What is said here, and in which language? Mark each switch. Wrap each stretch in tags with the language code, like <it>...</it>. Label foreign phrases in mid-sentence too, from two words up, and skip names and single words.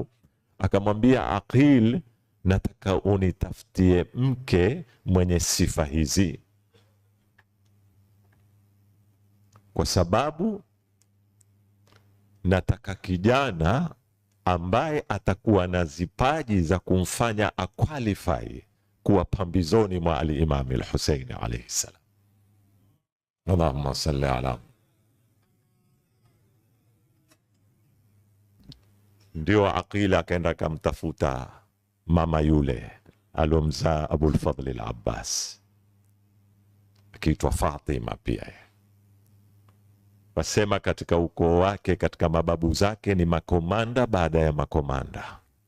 <sw>Akamwambia Aqil, nataka unitafutie mke mwenye sifa hizi, kwa sababu nataka kijana ambaye atakuwa na zipaji za kumfanya aqualify kuwa pambizoni mwa al-Imam al-Husaini</sw> <ar>عليه السلام. اللهم صل على.</ar> <sw>Ndio Aqil akaenda akamtafuta mama yule alomzaa Abul Fadl al-Abbas, akiitwa Fatima pia. Wasema katika ukoo wake, katika mababu zake ni makomanda baada ya makomanda.</sw>